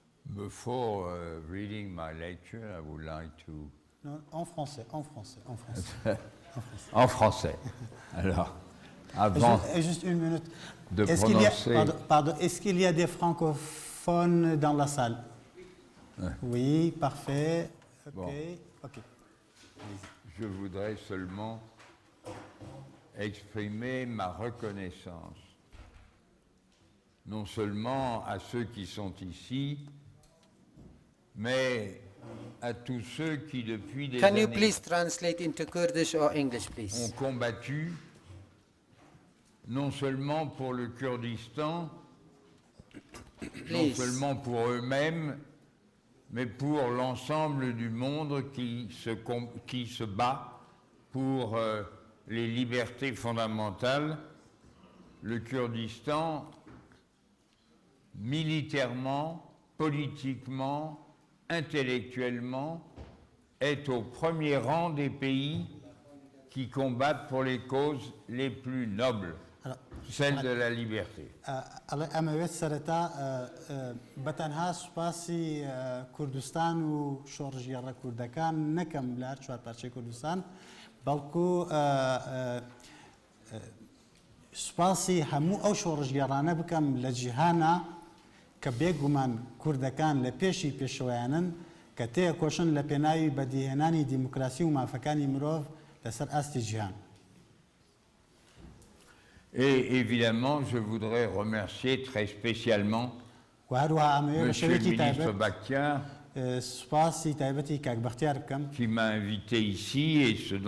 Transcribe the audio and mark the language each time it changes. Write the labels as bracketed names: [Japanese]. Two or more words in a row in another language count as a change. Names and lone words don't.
[English] Before reading my lecture, I would like to... [French] Non, en français. En français. Alors, avant juste une minute. de prononcer... Pardon, est-ce qu'il y a des francophones dans la salle? Ouais. Oui, parfait. Ok, Bon. ok. Je voudrais seulement exprimer ma reconnaissance, non seulement à ceux qui sont ici, mais à tous ceux qui, depuis des [English] Can you [French] années, [English] please translate into Kurdish or English, [French] ont [English] please? [French] combattu, non seulement pour le Kurdistan, non [English] Please. [French] seulement pour eux-mêmes, mais pour l'ensemble du monde qui se bat pour les libertés fondamentales. Le Kurdistan, militairement, politiquement, intellectuellement, est au premier rang des pays qui combattent pour les causes les plus nobles, celle de la liberté. [Central Kurdish] ئەمەوێت سەرەتا بەتەنها سوپاسی کوردستان و شۆڕژگێڕە کوردەکان نەکەم لە چوار پارچەی کوردستان بەڵکو سوپاسی هەموو ئەو شۆڕژگێڕانە بکەم لە جیهانە کە بێگومان کوردەکان لە پێشی پێشەوەیانن کە تێکۆشن لە پێناوی بەدیهێنانی دیموکراسی و مافەکانی مرۆڤ لەسەر ئاستی جیهان. [French] Et évidemment, je voudrais remercier très spécialement Monsieur le ministre Bakhtiar, qui m'a invité ici et ce